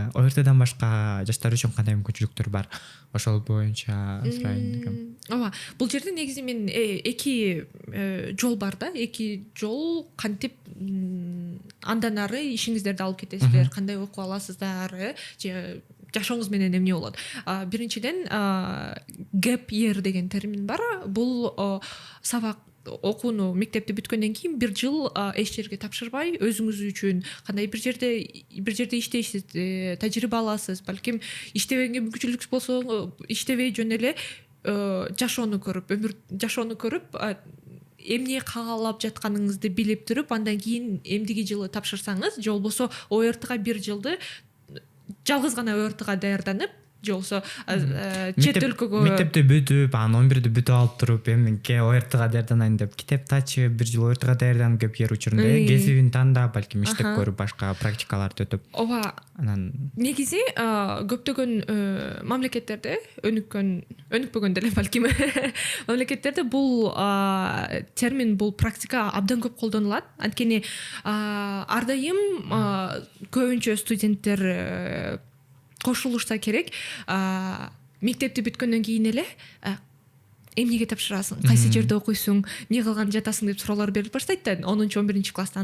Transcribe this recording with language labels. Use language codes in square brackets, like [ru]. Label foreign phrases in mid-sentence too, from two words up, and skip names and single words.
[ky] ОРТдан башка жаштар үчүн кандай мүмкүнчүлүктөр бар? Ошол боюнча сурайын дегем. Ооба, бул жерде негизи мен эки жол бар да. Эки жол кантип андан ары ишиңиздерди алып кетесиздер, кандай окуп аласыздар, же жашооңуз менен эмне болот. Биринчиден [en] gap year [ky] деген термин бар. Бул сабак окууну мектепти бүткөндөн кийин бир жыл эч жерге тапшырбай өзүңүз үчүн кандай бир жерде иштейсиз, тажрыйба аласыз, балким иштебегенге мүмкүнчүлүк болсо иштебей жөн эле жашоону көрүп, өмүр жашоону көрүп, эмне каалап жатканыңызды билип туруп, андан кийин эмдиги жылы тапшырсаңыз, же болбосо ОРТга бир жылды жалгыз гана ОРТга даярданып, же болбосо чет өлкөгө мектепти бүтүп, анан 11-ди бүтүп алып туруп, эми ОРТга даярданайын деп китеп тачып, бир жыл ОРТга даярданып [en] gap year [ky] учурунда кесибин тандап, балким иштеп көрүп, башка практикаларды өтүп. Ооба. Анан негизи көптөгөн мамлекеттерде, өнүкпөгөн деле балким мамлекеттерде бул термин, бул практика абдан көп колдонулат. Анткени ар дайым көбүнчө студенттер кошулушса керек, мектепти бүткөндөн кийин эле эмнеге тапшырасың, кайсы жерде окуйсуң, эмне кылган жатасың деп суроолор берип баштайт да 10-11 класста.